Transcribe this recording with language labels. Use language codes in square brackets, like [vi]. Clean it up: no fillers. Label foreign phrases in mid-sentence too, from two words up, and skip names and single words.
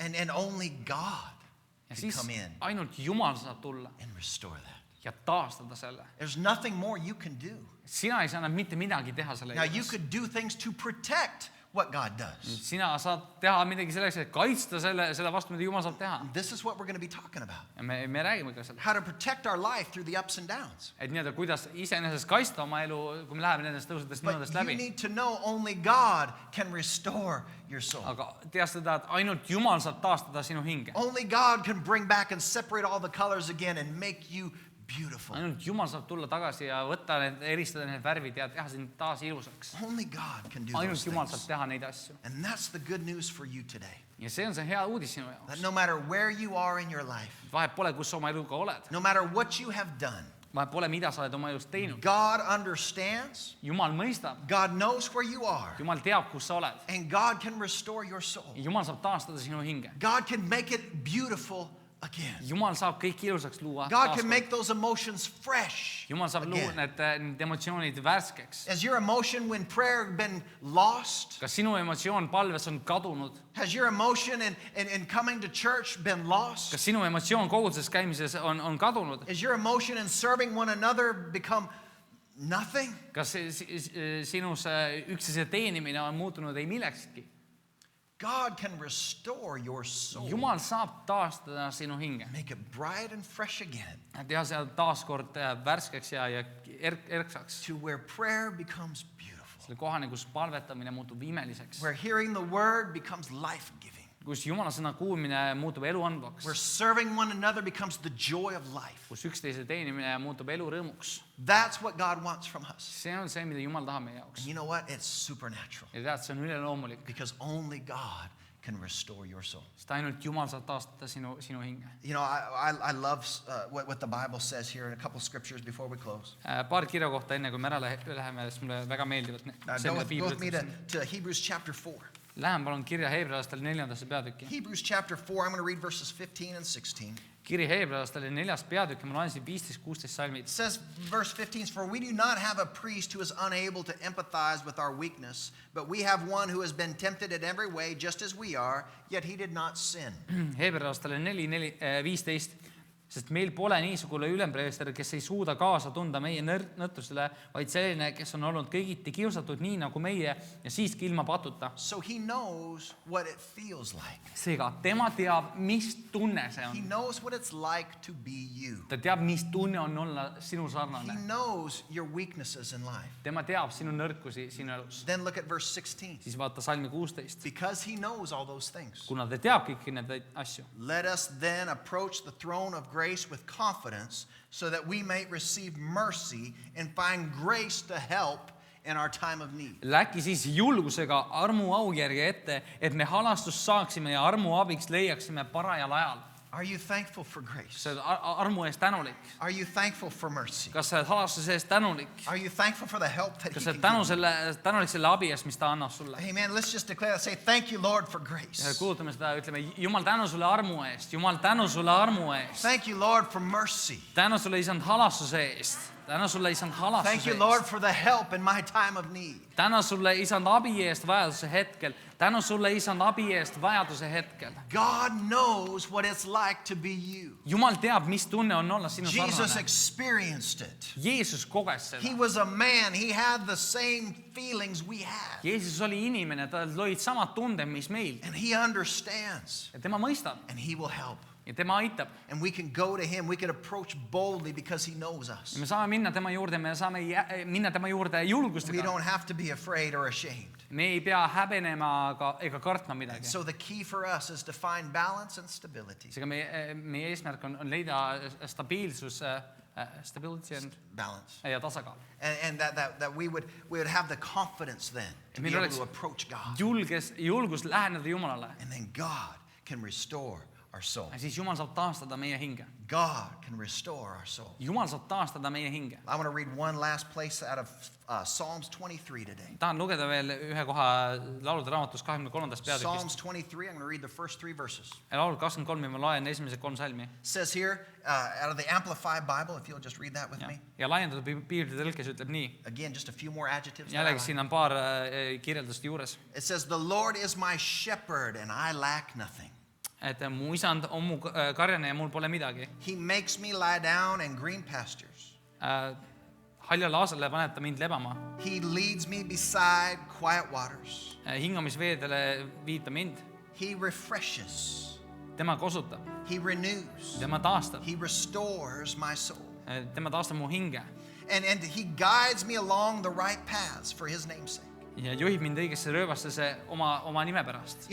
[en] And only God [et] Ja [en] can [et] siis [en] come in [et] ainult Jumal saab tulla [en] and restore that. [et] ja taastada selle. [en] There's nothing more you can do. [et] Sina ei saa enam mitte midagi teha selle [en] Now, you [et] juures. [en] could do things to protect what God does. [et] Sina saad teha midagi selleks, et kaitsta selle vastu, mida Jumal saab teha. [en] This is what we're going to be talking about. [et] Ja me räägime ka sellest. [en] How to protect our life through the ups and downs. [et] Et nii-öelda, kuidas iseenesest kaitsta oma elu, kui me läheme nendest tõusudest [en] But [et] nõudest [en] you [et] läbi. [en] need to know only God can restore your soul. [et] Aga tea seda, et ainult Jumal saab taastada sinu hinge. [en] Only God can bring back and separate all the colors again and make you beautiful. [et] Ainult Jumal saab tulla tagasi ja võtta need, eristada need värvid ja teha sind taas ilusaks. [en] Only God can do [et] Ainult [en] those [et] Jumal saab [en] things. [et] teha neid asju. [en] And that's the good news for you today. [et] Ja see on see hea uudis sinu [en] That [et] jaoks. [en] no matter where you are in your life, [et] Vahet pole, kus sa oma eluga oled. [en] no matter what you have done, [et] Vahet pole, mida sa oled oma elus teinud. [en] God understands, [et] Jumal mõistab. [en] God knows where you are, [et] Jumal teab, kus sa oled. [en] and God can restore your soul. [et] Jumal saab taastada sinu hinge. [en] God can make it beautiful again. [et] Jumal saab kõik ilusaks luua. [en] God can make those emotions fresh [et] Jumal saab luua [en] again. [et] need emotsioonid värskeks. [en] Has your emotion when prayer been lost? [et] Kas sinu emotsioon palves on kadunud? [en] Has your emotion in coming to church been lost? [et] Kas sinu emotsioon koguduses käimises on kadunud? [en] Is your emotion in serving one another become nothing? [et] Kas sinus üksteise teenimine on muutunud ei millekski? [en] God can restore your soul. [et] Jumal saab taastada sinu hinge. [en] Make it bright and fresh again [et] Teha seal taaskord värskeks ja erksaks. [en] to where prayer becomes beautiful. [et] Selle kohani, kus palvetamine muutub imeliseks. [en] Where hearing the word becomes life-giving. [et] Kus Jumala sõna kuulmine muutub elu andvaks. [en] Where serving one another becomes the joy of life. [et] Kus üksteise teenimine muutub elu rõõmuks. [en] That's what God wants from us. [et] See on see, mida Jumal tahab meie jaoks. [en] And you know what? It's supernatural. [et] Ja tead, see on üleloomulik. [en] Because only God can restore your soul. [et] Sest ainult Jumal saab taastada sinu hinge. [en] You know, I love what the Bible says here in a couple scriptures before we close. [et] Paar kirja kohta enne, kui me ära läheme, sest mulle väga meeldivad [en] Go with me to Hebrews chapter 4. [et] Lähen palun kirja Heebrealastele 4. peatükki. [en] Hebrews chapter 4, I'm going to read verses 15 and 16. [et] Kiri Heebrealastele 4. peatükk, ma loen siin 15-16 salmid. [en] It says, verse 15, for we do not have a priest who is unable to empathize with our weakness, but we have one who has been tempted in every way, just as we are, yet he did not sin. [et] Heebrealastele 4:15, sest meil pole niisugune ülempreester, kes ei suuda kaasa tunda meie nõrtusele, vaid selline, kes on olnud kõigiti kiusatud nii nagu meie ja siiski ilma patuta. [en] So he knows what it feels like. [et] Seega, tema teab, mis tunne see [en] He [et] on. [en] knows what it's like to be you. [et] Ta teab, mis tunne on olla sinu [en] He [et] sarnane. [en] knows your weaknesses in life. [et] Tema teab sinu nõrkusi sinu elus. [en] Then look at verse 16. [et] Siis vaata salmi 16. [en] Because he knows all those things. [et] Kuna ta teab kõiki neid asju. [en] Let us then approach the throne of grace with confidence so that we may receive mercy and find grace to help in our time of need. [et] Läki siis julgusega armu aujärge ette, et me halastust saaksime ja armu abiks leiaksime parajal ajal. [en] Are you thankful for grace? [et] Sa oled armu eest tänulik. [en] Are you thankful for mercy? [et] Kas sa oled halastuse eest tänulik? [en] Are you thankful for the help that [et] Kas [en] he [et] sa [en] can [et] oled [en] give? [et] tänulik selle abi eest, mis ta annab sulle? [en] Amen. Let's just declare that. Say, thank you, Lord, for grace. [et] Kuulutame seda, ütleme, Jumal, tänu sulle armu eest. Jumal, tänu sulle armu eest. [en] Thank you, Lord, for mercy. [et] Tänu sulle, isand, halastuse eest. Tänu sulle, isand, [en] Thank [et] halastuse [en] you, Lord, [et] eest. [en] for the help in my time of need. [et] Tänu sulle, isand, abi eest vajaduse hetkel. Tänu sulle, isand, abi eest vajaduse hetkel. [en] God knows what it's like to be you. [et] Jumal teab, mis tunne on olla sinu [en] Jesus [et] sarnane. [en] experienced it. [et] Jeesus koges [en] He [et] seda. [en] was a man. He had the same feelings we had. [et] Jeesus oli inimene, tal olid samad tunded, mis meil. [en] And he understands. [et] Ja tema mõistab [en] And he will help. [et] ja tema aitab. [en] And we can go to him. We can approach boldly because he knows us. [et] Ja me saame minna tema juurde, me saame minna tema juurde [en] We [et] julgustega. [en] don't have to be afraid or ashamed. [et] Me ei pea häbenema ega kartma midagi. [en] So the key for us is to find balance and stability. [et] Seega meie eesmärk on leida stabiilsus, stability [en] Balance. [et] ja tasakaal. [en] And that we would have the confidence then to be [et] meil [en] able [et] oleks [en] to approach God. [et] julgus läheneda Jumalale. [en] And then God can restore our soul. [et] siis Jumal saab taastada meie hinge. [en] God can restore our soul. [et] Jumal saab taastada meie hinge. [en] I want to read one last place out of Psalms 23 today. [et] Tahan lugeda veel ühe koha laulude raamatus 23. peatükist. [en] Psalms 23, I'm going to read the first 3 verses. [et] Laul 23 ja ma loen esimesed 3 salmi. [en] It says here, out of the Amplified Bible, if you'll just read that with me. [et] Ja laiendatud piiblite tõlkes ütleb nii. [en] Again, just a few more adjectives. [et] Jällegi siin on paar kirjeldust juures. [en] It says, the Lord is my shepherd and I lack nothing. [et] Et mu isand on mu karjane ja mul pole midagi. [en] He makes me lie down in green pastures. [et] Haljale aasale paneb ta mind lebama. [en] He leads me beside quiet waters. [et] Hingamisveedele viib ta mind. [en] He refreshes. [et] Tema kosutab. [en] He renews. [et] Tema taastab. [en] He restores my soul. [et] Tema taastab mu hinge. [en] And he guides me along the right paths for his name's sake. [et] Ja juhib mind õigesse rööbastesse oma nime pärast.